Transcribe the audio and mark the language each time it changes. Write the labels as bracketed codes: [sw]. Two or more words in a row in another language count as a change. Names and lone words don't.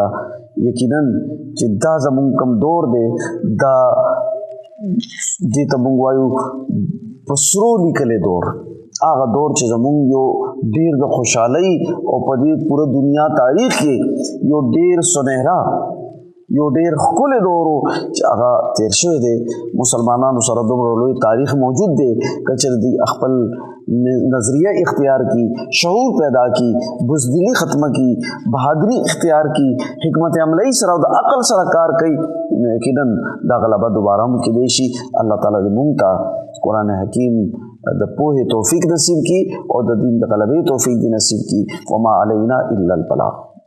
[ps] یقینا چې دا زمونږ کم دور دی، دا دې ته مونږ وایو په سرو لیکلې دور، هغه دور چې زمونږ یو ډیر د خوشحالۍ او په دې پوره دنیا تاریخ کې یو ډیر سنهرا، یو ډیر ښکلی دور چې هغه تیر شوی دی. مسلمانانو سره دومره لوی تاریخ موجود دی، که چېرې دوی خپل نظریه اختیار کی، شعور پیدا کی، بزدلی ختمه کی، بہادری اختیار کی، حکمت عملی سره او د عقل سره کار کوي، نو یقینا دا غلبه دوباره هم کېدی شي. الله تعالی دې مونږ ته قرآن حکیم د پوهې توفیق نصیب کی او د دین د غلبې توفیق دې نصیب کی. [ar] وما علینا الا البلاغ.